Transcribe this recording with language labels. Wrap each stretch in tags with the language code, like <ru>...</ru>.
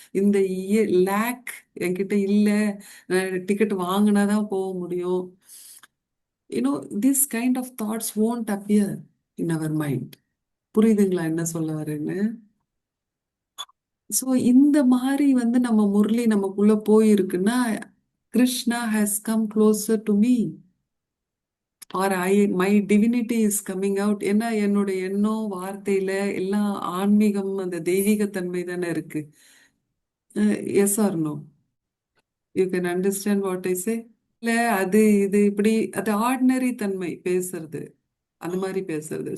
<ta>இந்த லேக் என்கிட்ட இல்லை, டிக்கெட் வாங்கினாதான் போக முடியும்,</ta> <en>This kind of thoughts won't appear in our mind.</en> <ta>புரியுதுங்களா என்ன சொல்ல வரேன்னு? ஸோ இந்த மாதிரி வந்து நம்ம முரளி நமக்குள்ள போயிருக்குன்னா</ta> <en>Krishna has come closer to me, or my divinity is coming out.</en> <ta>ஏன்னா என்னோட எண்ணம் வார்த்தையில எல்லாம் ஆன்மீகம் அந்த தெய்வீக தன்மை தானே இருக்கு.</ta> <en>Yes or no? You can understand what I say?</en> <ta>இல்ல, அது இது இப்படி அது ஆர்டினரி தன்மை பேசுறது, அந்த மாதிரி பேசுறது.</ta>